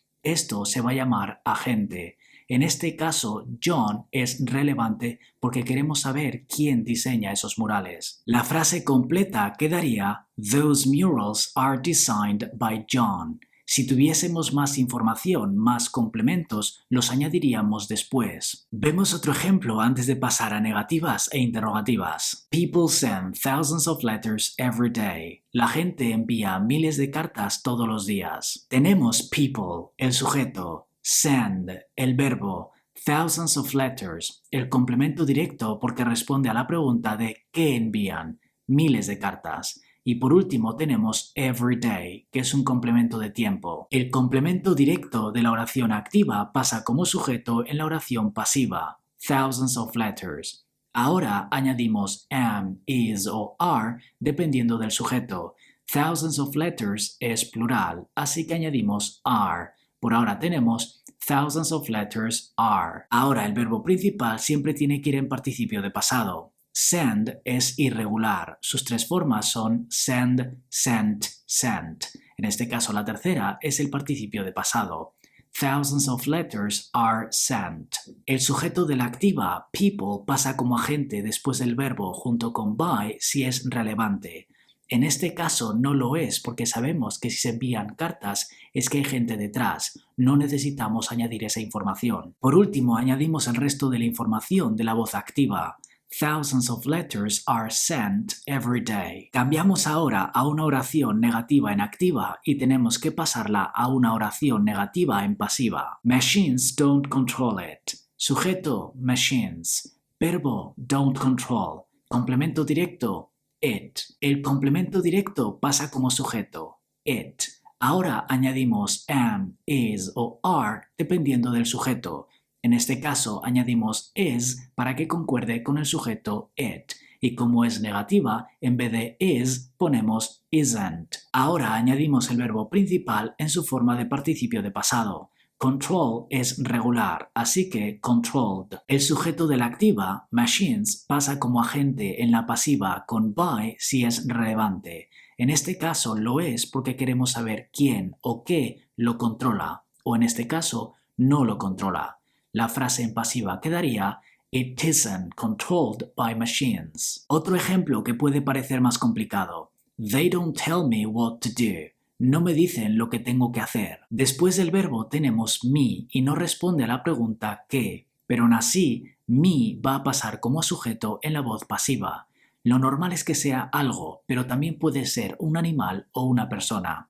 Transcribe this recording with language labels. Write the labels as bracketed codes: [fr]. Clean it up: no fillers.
[es] Esto se va a llamar agente. En este caso, John es relevante porque queremos saber quién diseña esos murales. La frase completa quedaría [en] Those murals are designed by John. [es] Si tuviésemos más información, más complementos, los añadiríamos después. Vemos otro ejemplo antes de pasar a negativas e interrogativas. [en] People send thousands of letters every day. [es] La gente envía miles de cartas todos los días. Tenemos people, el sujeto, send, el verbo, [en] thousands of letters, [es] el complemento directo porque responde a la pregunta de ¿qué envían? Miles de cartas. Y por último tenemos every day, que es un complemento de tiempo. El complemento directo de la oración activa pasa como sujeto en la oración pasiva, [en] thousands of letters. [es] Ahora añadimos am, is o are dependiendo del sujeto. Thousands of letters es plural, así que añadimos are. Por ahora tenemos [en] thousands of letters are. [es] Ahora el verbo principal siempre tiene que ir en participio de pasado. Send es irregular. Sus tres formas son send, sent, sent. En este caso la tercera es el participio de pasado. [en] Thousands of letters are sent. [es] El sujeto de la activa people pasa como agente después del verbo junto con by si es relevante. En este caso no lo es porque sabemos que si se envían cartas es que hay gente detrás. No necesitamos añadir esa información. Por último, añadimos el resto de la información de la voz activa. [en] Thousands of letters are sent every day. [es] Cambiamos ahora a una oración negativa en activa y tenemos que pasarla a una oración negativa en pasiva. [en] Machines don't control it. [es] Sujeto, machines. Verbo, don't control. Complemento directo, it. El complemento directo pasa como sujeto, it. Ahora añadimos am, is o are dependiendo del sujeto. En este caso añadimos is para que concuerde con el sujeto it. Y como es negativa, en vez de is ponemos isn't. Ahora añadimos el verbo principal en su forma de participio de pasado. Control es regular, así que controlled. El sujeto de la activa, machines, pasa como agente en la pasiva con by si es relevante. En este caso lo es porque queremos saber quién o qué lo controla, o en este caso no lo controla. La frase en pasiva quedaría [en] It isn't controlled by machines. [es] Otro ejemplo que puede parecer más complicado. [en] They don't tell me what to do. [es] No me dicen lo que tengo que hacer. Después del verbo tenemos me y no responde a la pregunta qué, pero aún así me va a pasar como sujeto en la voz pasiva. Lo normal es que sea algo, pero también puede ser un animal o una persona.